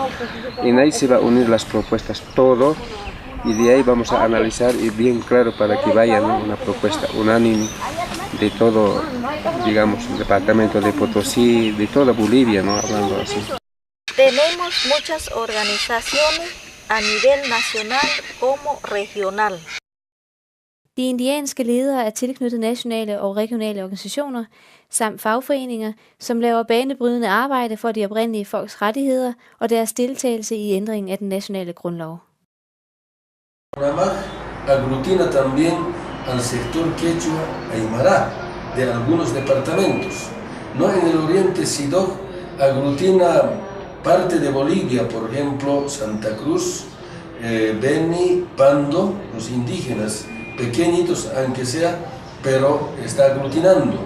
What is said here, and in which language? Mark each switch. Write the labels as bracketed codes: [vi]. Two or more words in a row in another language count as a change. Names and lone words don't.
[es] En ahí se va a unir las propuestas, todo, y de ahí vamos a analizar y bien claro para que vaya, ¿no?, una propuesta unánime de todo, digamos, el departamento de Potosí, de toda Bolivia, ¿no?, hablando así. Tenemos muchas organizaciones a nivel national como regional. [da] De indianske ledere er tilknyttet nationale og regionale organisationer samt fagforeninger, som laver banebrydende arbejde for de oprindelige folks rettigheder og deres deltagelse i ændringen af den nationale grundlov. [es] CONAMAG aglutina también al sector quechua aymara de algunos departamentos. No en el oriente SIDOC aglutina parte de Bolivia, por ejemplo Santa Cruz, Beni, Pando, los indígenas, pequeñitos aunque sea, pero está aglutinando.